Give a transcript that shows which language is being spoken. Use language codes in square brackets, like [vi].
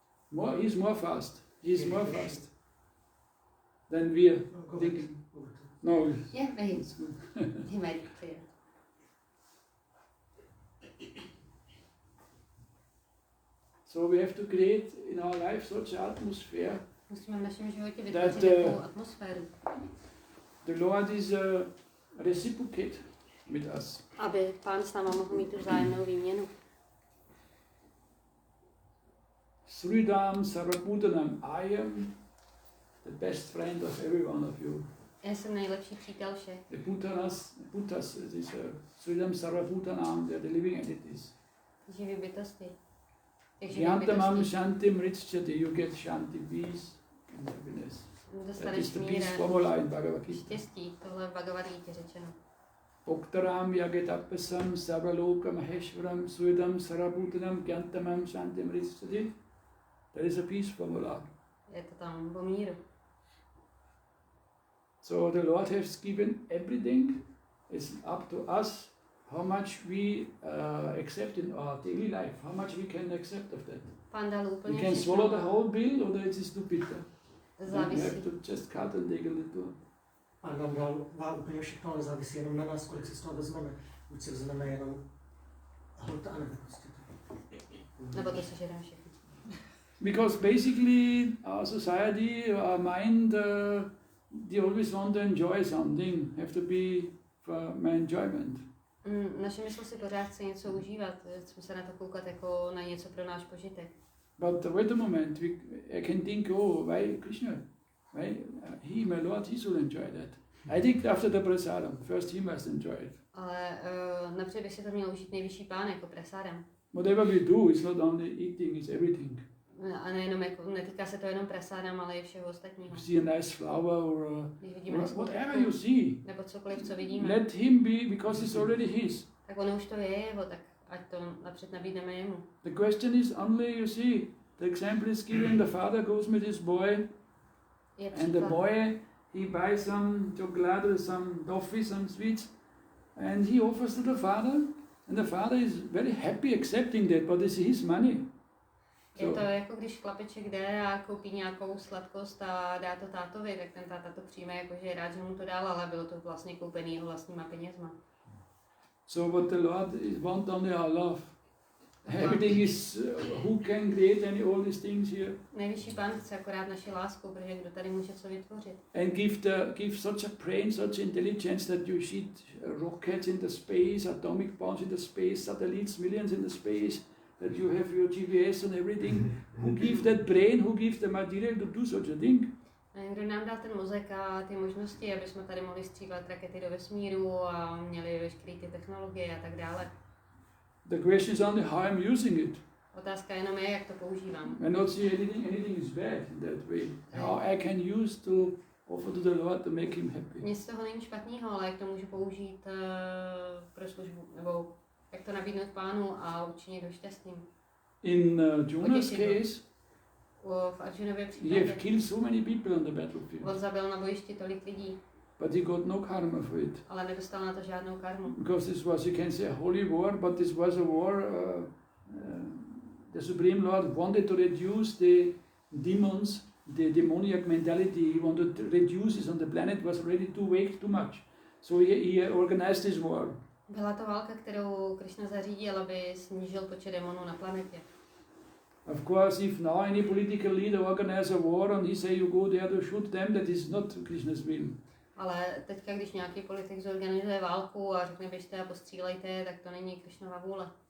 [en] More, he's more fast. He's more fast than we are thinking. No, Yeah, maybe. it's good. He made it clear. So we have to create in our life such an atmosphere. [cs] Musíme v našem životě [en] That, [cs] vytvořit takovou atmosféru, [en] The Lord is reciprocate with us. [cs] aby pán s náma mohl mít tu vzájemnou výměnu. [en] Sridham Sarvabhutanam, I am the best friend of every one of you. [cs] Já jsem nejlepší přítel všech. [en] The Bhutas, this Sridham Sarvabhutanam, they are the living entities. [cs] Živý bytosti. Těch živých [sa] Yantamam [cs] bytostí. [en] Shanti Mritschati, you get Shanti, peace and happiness. That [cs] Dostaneš [en] is the [cs] mír [en] peace [cs] a [en] formula in Bhagavad Gita. [cs] štěstí. Tohle je v Bhagavad Gita řečeno. [sa] Oktaram Yagetapasam Savalokam Maheshwaram Sridham Sarvabhutanam Yantamam Shanti Mritschati. [en] That is a peace formula. [cs] Je to tam o míru. [en] So the Lord has given everything. It's up to us how much we accept in our daily life, how much we can accept of that. [cs] Pán dal [en] We [cs] úplně [en] can [cs] všechno. [en] swallow the whole bill or it is too bitter. Then we [cs] Závisí. [en] have to just cut and take a little. [cs] a nám dává úplně všechno, ale závisí jenom na nás, kolik si z toho vezmeme. Buď si vezmeme jenom hlota, anebo prostě to. Nebo to sežereme všechno. [en] Because basically our society, our mind, they always want to enjoy something, have to be for my enjoyment. [cs] Naše mysl si pořád chce něco užívat, chceme se na to koukat jako na něco pro náš požitek. [en] But wait a moment, I can think, oh, why Krishna? Why he, my Lord, he should enjoy that. I think after the prasadam, first he must enjoy it. [cs] Ale napřed by si to měl užít nejvyšší pán jako prasadam. [en] Whatever we do, it's not only eating, it's everything. [cs] A nejenom jako, netýká se to jenom prasadam, ale i všeho ostatního. [en] You see a nice flower or whatever you see. [cs] Nebo cokoliv, co vidíme. [en] Let him be, because it's already his. [cs] Tak ono už to je jeho, tak ať to napřed nabídneme jemu. [en] The question is only, you see, the example is given, the father goes with his boy, and the boy, he buys some chocolate, some toffee, some sweets, and he offers to the father, and the father is very happy accepting that, but it's his money. [cs] Je to jako když chlapeček jde a koupí nějakou sladkost a dá to tátovi, tak ten táta to přijme jako, že je rád, že mu to dal, ale bylo to vlastně koupený jeho vlastníma penězma. [en] So what the Lord wants only our love. Everything is, who can create all these things here? [cs] Nejvyšší pán chce akorát naši lásku, protože kdo tady může co vytvořit. [en] And give such a brain, such intelligence that you shoot rockets in the space, atomic bombs in the space, satellites, millions in the space, that you have your GPS and everything. Who gives that brain, who gives the material to do such a thing? [cs] Kdo nám dal ten mozek a ty možnosti, aby jsme tady mohli střílet rakety do vesmíru a měli veškeré ty technologie a tak dále. [en] The question is only how I'm using it. [cs] Otázka jenom je, jak to používám. [en] I not see anything is bad in that way. How I can use to offer to the Lord to make him happy. [cs] Nic z toho není špatného, ale jak to můžu použít pro službu, nebo jak to nabídnout pánu a učinit ho šťastným. [en] In Jonah's case, [cs] v Arjunově he případě [en] have killed so many people on the battlefield, [cs] on zabil na bojišti tolik lidí, [en] but he got no karma for it. [cs] ale nedostal na to žádnou karmu. [en] Because this was, you can say, a holy war, but this was a war, the Supreme Lord wanted to reduce the demons, the demoniac mentality. He wanted to reduce it on the planet, was already too weak, too much. So he organized this war. [cs] Byla to válka, kterou Krishna zařídil, aby snížil počet démonů na planetě. [en] Of course, if now any political leader organizes a war and he say you go there to shoot them, that is not Krishna's will. [cs] Ale teďka, když nějaký politik zorganizuje válku a řekne běžte a postřílejte, tak to není Krishnova vůle.